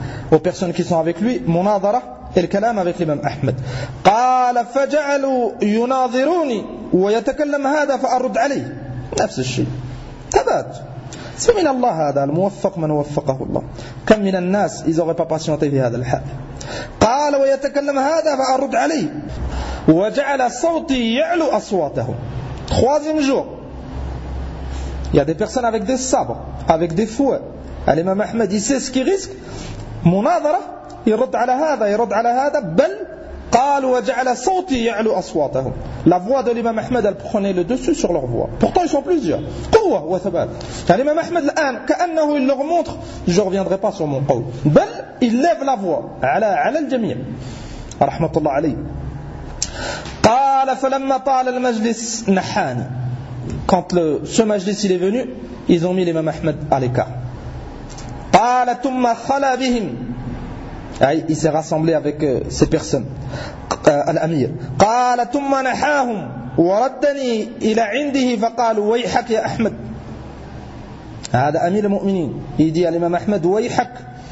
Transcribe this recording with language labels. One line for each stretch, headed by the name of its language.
French: aux personnes qui sont avec lui
Arabic: مناظرة
French: et le kalam avec l'imam Ahmed
Arabic: قال فجعلوا يناظروني ويتكلم هذا فأرد عليه نفس الشيء تبات اسم من الله هذا الموفق من وفقه الله كم من الناس
French: ils auraient pas patienté
Arabic: في هذا الحال قال ويتكلم هذا فأرد عليه وجعل صوتي يعلو أصواته.
French: Troisième jour. Il y a des personnes avec des sabres, avec des fouets. L'imam Ahmed, il sait ce qui risque. مناظرة. Il rit à la hada.
Arabic: بل قال وجعل صوتي يعلو أصواته.
French: La voix de l'imam Ahmed, elle prenait le dessus sur leur voix. Pourtant, ils sont plusieurs.
Arabic: قوة وثبات.
French: L'imam Ahmed,
Arabic: الآن كأنه
French: il leur montre, je reviendrai pas sur mon قول. بل il lève la voix.
Arabic: على الجميع. رحمة الله عليه. قال فلما طال المجلس نحاني
French: quand ce majlis il est venu ils ont mis l'imam Ahmed à l'écart
Arabic: قال ثم خلا بهم
French: il s'est rassemblé avec ces personnes
Arabic: الأمير قال ثم نحاهم وردني إلى عنده فقال ويحك يا أحمد هذا أمير المؤمنين
French: il dit à l'imam Ahmed
Arabic: ويحك